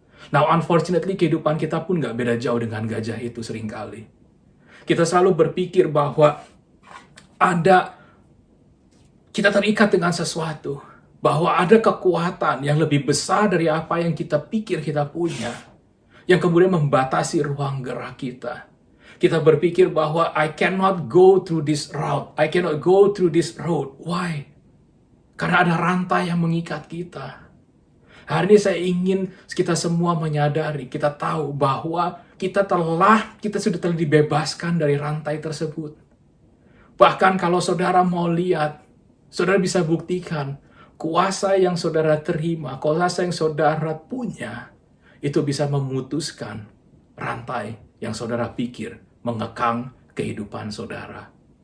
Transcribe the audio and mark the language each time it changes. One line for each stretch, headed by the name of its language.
English: Now, unfortunately,
Indonesian: kehidupan kita pun nggak beda jauh dengan gajah itu seringkali. Kita selalu berpikir bahwa kita terikat dengan sesuatu, bahwa ada kekuatan yang lebih besar dari apa yang kita pikir kita punya, yang kemudian membatasi ruang gerak kita. Kita berpikir bahwa
English: I cannot go through this route, I cannot go through this road. Why?
Indonesian: Karena ada rantai yang mengikat kita. Hari ini saya ingin kita semua menyadari, kita tahu bahwa kita sudah telah dibebaskan dari rantai tersebut. Bahkan kalau saudara mau lihat, saudara bisa buktikan kuasa yang saudara terima, kuasa yang saudara punya, itu bisa memutuskan rantai yang saudara pikir mengekang kehidupan saudara.